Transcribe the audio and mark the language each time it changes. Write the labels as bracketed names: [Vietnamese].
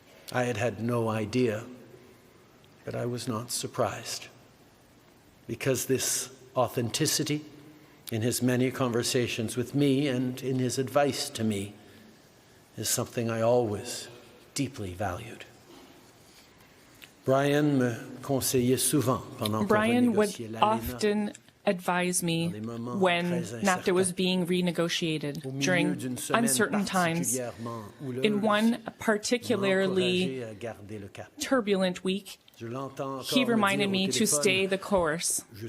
[English] I had had no idea, but I was not surprised, because this authenticity in his many conversations with me and in his advice to me is something I always deeply valued. [French] Brian me conseillait souvent pendant qu'on [English] Brian would [French] renégociait l'ALENA. [English] often advise me when NAFTA was being renegotiated during uncertain times. In one particularly turbulent week, he reminded me to stay the course.